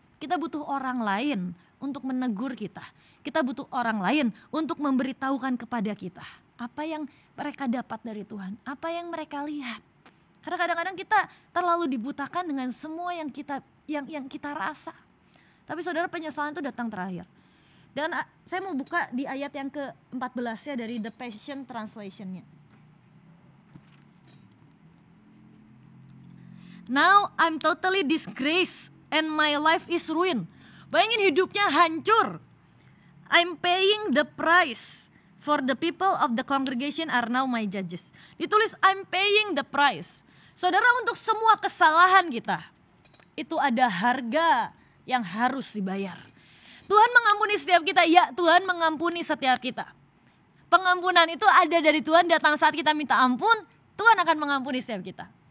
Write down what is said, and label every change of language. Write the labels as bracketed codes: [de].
[id] Kita butuh orang lain untuk menegur kita. Kita butuh orang lain untuk memberitahukan kepada kita apa yang mereka dapat dari Tuhan, apa yang mereka lihat. Karena kadang-kadang kita terlalu dibutakan dengan semua yang kita rasa. Tapi saudara, penyesalan itu datang terakhir. Dan saya mau buka di ayat yang ke-14 ya dari The Passion Translation-nya. [en] Now I'm totally disgraced and my life is ruined. [id] Bayangin hidupnya hancur. [en] I'm paying the price for the people of the congregation are now my judges. [id] Ditulis [en] I'm paying the price. [id] Saudara, untuk semua kesalahan kita itu ada harga yang harus dibayar. Tuhan mengampuni setiap kita, ya Tuhan mengampuni setiap kita. Pengampunan itu ada dari Tuhan, datang saat kita minta ampun, Tuhan akan mengampuni setiap kita.